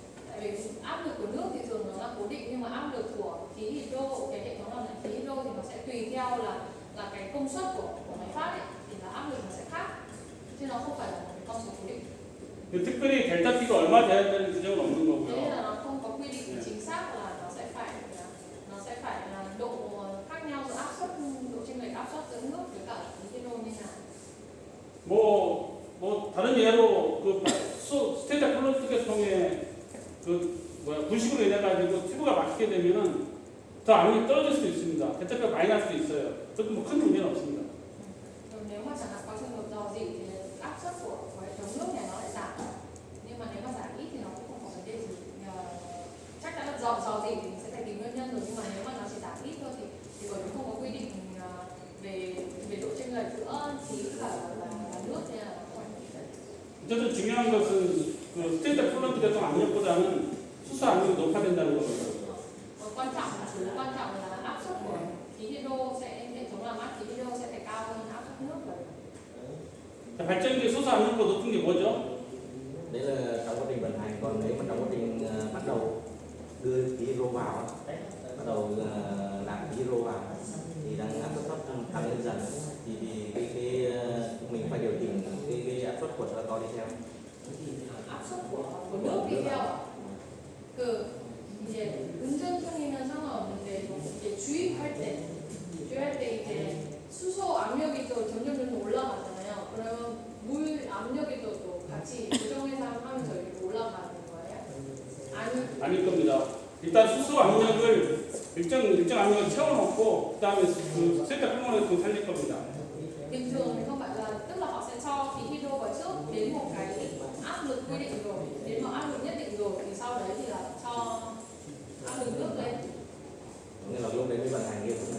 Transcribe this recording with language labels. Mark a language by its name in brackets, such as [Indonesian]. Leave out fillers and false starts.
[Vietnamese] Tại vì áp lực của nước thì thường nó là cố định, nhưng mà áp lực của khí hydro, cái hệ thống làm lạnh khí hydro thì nó sẽ tùy theo là cái công suất của máy phát ấy, thì là áp lực nó sẽ khác, chứ nó không phải là một cái con số cố định. [Korean] 특별히 델타 T가 얼마 돼야 되는 규정은 없는 [Vietnamese] Thế [Korean] 거고요. [Vietnamese] là nó không có quy định chính xác là nó sẽ phải là độ khác nhau giữa áp suất, độ chênh lệch áp suất giữa nước với cả khí hydro như nào. [Korean] 뭐 다른 예로 그 스테이터 플러스 계통에 분식으로 인해 가지고 튜브가 막히게 되면은 더 압력이 떨어질 수도 있습니다. 대차가 많이 날 수도 있어요. 그것도 뭐 큰 문제는 없습니다. [Vietnamese] Nếu mà chẳng hạn có trường hợp dò dỉ thì áp suất của hệ thống nước này nó lại giảm, nhưng mà nếu mà giảm ít thì nó cũng không có vấn đề gì. Chắc chắn là dò dỉ thì mình sẽ phải tìm nguyên nhân rồi, nhưng mà nếu mà nó chỉ giảm ít thôi thì bởi vì không có quy định về độ chênh lệch giữa khí và nước nên là nó không phải. [Korean] 어쨌든 중요한 것은 그 스테이터 플러스 계통 압력보다는 수소 압력이 높아야 된다는 겁니다. [Vietnamese] Quan trọng là áp suất của khí hydro hệ thống làm mát khí hydro sẽ phải cao hơn áp suất nước rồi. [Korean] 자, 발전기 수소 압력보다 높은 게 뭐죠? [Vietnamese] Đấy là trong quá trình vận hành, còn nếu mà trong quá trình bắt đầu đưa khí hydro vào, bắt đầu nạp khí hydro vào thì đang áp suất thấp tăng lên dần thì cái mình phải điều chỉnh cái áp suất của to đi theo. áp suất của nước đi theo. [Korean] 그 이제 운전중이면 상관없는데 이제 주입할 때 이제 수소 압력이 또 점점 올라가잖아요. 그러면 물 압력이 또 같이 조정해서 하면서 이렇게 올라가는 거예요? 아닐 겁니다. 일단 수소 압력을 일정 압력을 채워놓고 그다음에 그 스테이터 쿨링을 좀 살릴 겁니다. [Vietnamese] Bình thường thì không phải là, tức là họ sẽ cho khí hydro vào trước đến một cái áp lực quy định rồi, đến một áp lực nhất định rồi thì sau đấy thì là cho áp lực nước lên. Nên là lúc đấy mới vận hành cái